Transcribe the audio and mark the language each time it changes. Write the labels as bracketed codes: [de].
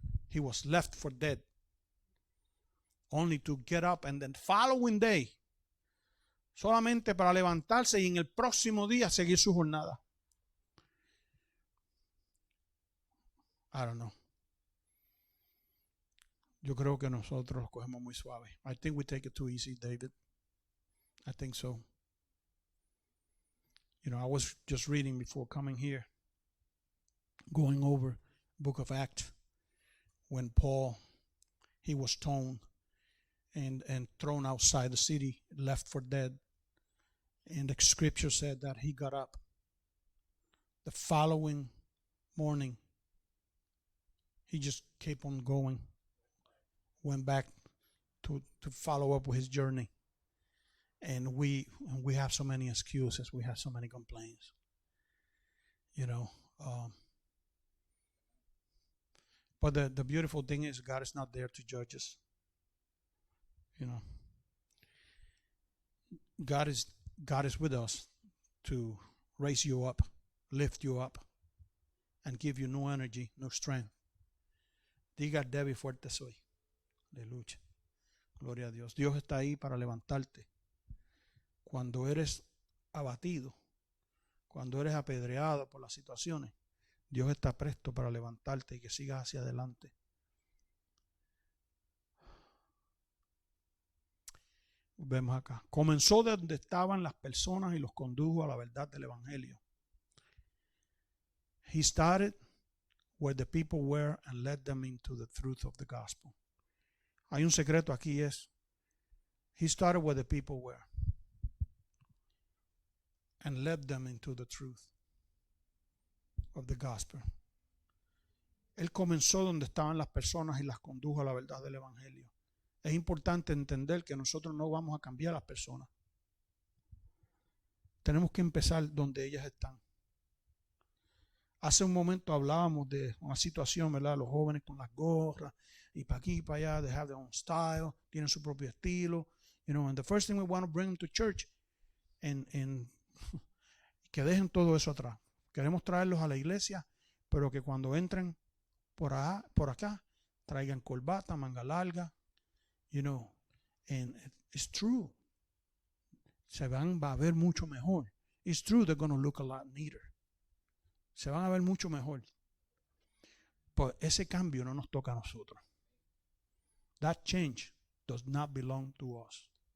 [en] He was left for dead. Only to get up and then following day, [es] solamente para levantarse y en el próximo día seguir su jornada. [en] I don't know. [es] Yo creo que nosotros lo cogemos muy suave. [en] I think we take it too easy, David. I think so. You know, I was just reading before coming here, going over book of Acts, when Paul, he was stoned and thrown outside the city, left for dead. And the scripture said that he got up the following morning. He just kept on going, went back to follow up with his journey. And we have so many excuses. We have so many complaints. You know. But the beautiful thing is God is not there to judge us. You know. God is with us to raise you up, lift you up, and give you new energy, new strength. [es] Diga, débil fuerte soy. Aleluya. Gloria a Dios. Dios está ahí para levantarte. Cuando eres abatido, cuando eres apedreado por las situaciones, Dios está presto para levantarte y que sigas hacia adelante. Vemos acá. Comenzó de donde estaban las personas y los condujo a la verdad del Evangelio. [en] He started where the people were and led them into the truth of the gospel. [es] Hay un secreto aquí, es [en] he started where the people were and led them into the truth of the gospel. [es] Él comenzó donde estaban las personas y las condujo a la verdad del Evangelio. Es importante entender que nosotros no vamos a cambiar a las personas. Tenemos que empezar donde ellas están. Hace un momento hablábamos de una situación, ¿verdad? Los jóvenes con las gorras y para aquí y para allá, [en] they have their own style, [es] tienen su propio estilo, [en] and the first thing we want to bring them to church and [es] que dejen todo eso atrás. Queremos traerlos a la iglesia, pero que cuando entren por acá, traigan corbata, manga larga, [en] and it's true. [es] Va a ver mucho mejor. [en] It's true they're going to look a lot neater. [es] Se van a ver mucho mejor. Pues ese cambio no nos toca a nosotros. [en] That change does not belong to us.